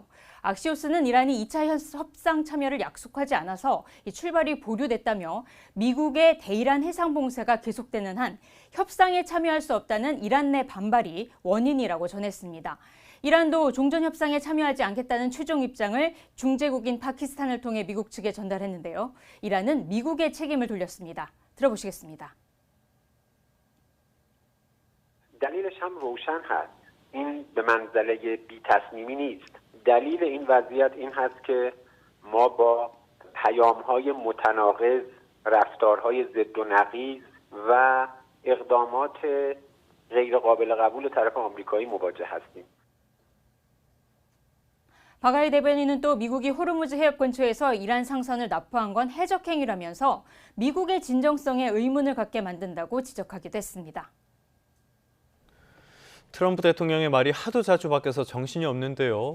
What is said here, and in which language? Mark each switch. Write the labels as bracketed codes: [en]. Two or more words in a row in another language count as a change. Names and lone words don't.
[ko] 악시오스는 이란이 2차 협상 참여를 약속하지 않아서 출발이 보류됐다며 미국의 대이란 해상봉쇄가 계속되는 한 협상에 참여할 수 없다는 이란 내 반발이 원인이라고 전했습니다. 이란도 종전 협상에 참여하지 않겠다는 최종 입장을 중재국인 파키스탄을 통해 미국 측에 전달했는데요. 이란은 미국의 책임을 돌렸습니다. 들어보시겠습니다. [fa] دلیلش هم روشن هست. این به منزله بی‌تصمیمی نیست. دلیل این وضعیت این هست که ما با پیام‌های متناقض، رفتارهای ضد و نقیض و اقدامات غیر قابل قبول طرف آمریکایی مواجه هستیم. [ko] 바가이 대변인은 또 미국이 호르무즈 해협 근처에서 이란 상선을 납포한 건 해적 행위라면서 미국의 진정성에 의문을 갖게 만든다고 지적하기도 했습니다. 트럼프 대통령의 말이 하도 자주 바뀌어서 정신이 없는데요.